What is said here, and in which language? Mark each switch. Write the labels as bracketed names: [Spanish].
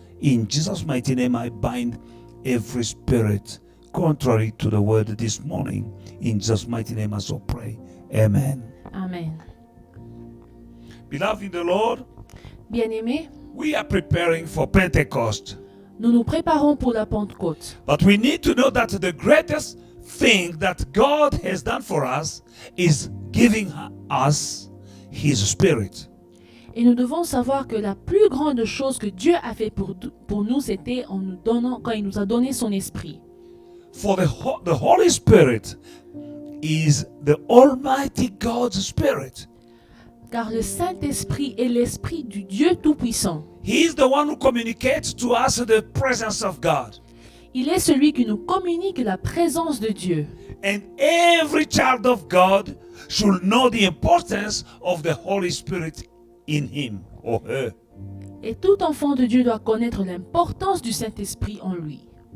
[English] In Jesus' mighty name, I bind every spirit contrary to the word this morning. In Jesus' mighty name, I so pray. Amen. Amen. Beloved in the Lord, [French] Bien-aimés, [English] we are preparing for Pentecost. [French] nous nous préparons pour la Pentecôte. [English] But we need to know that the greatest thing that God has done for us is giving us His Spirit. [French] Et nous devons savoir que la plus grande chose que Dieu a fait pour nous, c'était en nous donnant, quand il nous a donné son esprit. [English] For the Holy Spirit is the Almighty God's Spirit. [French] Car le Saint-Esprit est l'Esprit du Dieu Tout-Puissant. [English] He is the one who communicates to us the presence of God. [French] Il est celui qui nous communique la présence de Dieu. [English] And every child of God should know the importance of the Holy Spirit in him or her. [French] Et tout enfant de Dieu doit connaître l'importance du Saint-Esprit en lui.